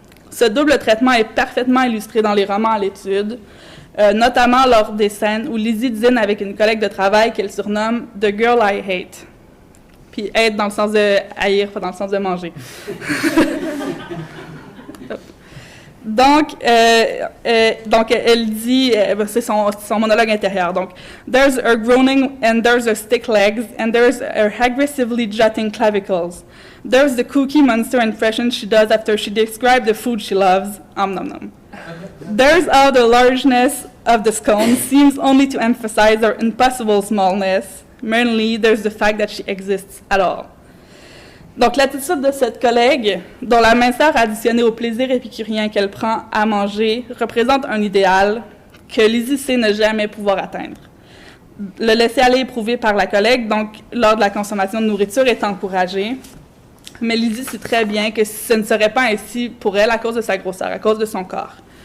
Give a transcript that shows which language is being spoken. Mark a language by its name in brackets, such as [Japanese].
[French] Ce double traitement est parfaitement illustré dans les romans à l'étude, notamment lors des scènes où Lizzie dîne avec une collègue de travail qu'elle surnomme « The Girl I Hate ». Puis « hate » dans le sens de haïr, pas dans le sens de manger. Donc, elle dit, c'est son monologue intérieur. [English] Donc, there's her groaning and there's her stick legs and there's her aggressively jutting clavicles. There's the cookie monster impression she does after she describes the food she loves. Nom nom. There's how the largeness of the scone seems only to emphasize her impossible smallness. Mainly, there's the fact that she exists at all. [French] Donc, l'attitude de cette collègue, dont la minceur additionnée au plaisir épicurien qu'elle prend à manger, représente un idéal que Lizzie sait ne jamais pouvoir atteindre. Le laisser-aller éprouvé par la collègue, donc lors de la consommation de nourriture, est encouragé, mais Lizzie sait très bien que ce ne serait pas ainsi pour elle à cause de sa grosseur, à cause de son corps.